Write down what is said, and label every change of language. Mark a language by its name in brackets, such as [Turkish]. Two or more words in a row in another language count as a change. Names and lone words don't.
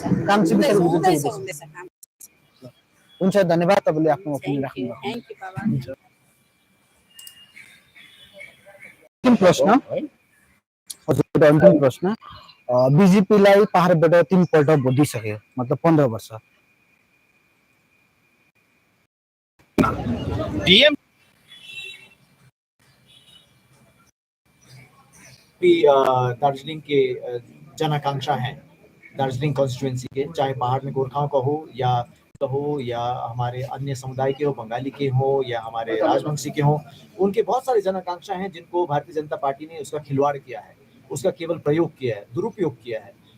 [Nepali] काम चाहिँ हुँदैछ काम। हुन्छ, धन्यवाद तपाईँले आफ्नो ओपिनियन राख्नु भएको। [English] thank you [Nepali] बाबा। अन्तिम प्रश्न हजुर, अन्तिम प्रश्न, बिजेपीलाई पहाडबाट 3 पल्ट भोट दिइसक्यो, मतलब 15 वर्ष। [Hindi] डीएम दार्जिलिंग के जन आकांक्षा हैं, दार्जिलिंग कॉन्स्टिट्यूएंसी के, चाहे पहाड़ में गोरखाओं का हो या हमारे अन्य समुदाय के हो, बंगाली के हो या हमारे राजवंशी के हो, उनके बहुत सारे जन आकांक्षा हैं जिनको भारतीय जनता पार्टी ने उसका खिलवाड़ किया है, उसका केवल प्रयोग किया है, दुरुपयोग किया है।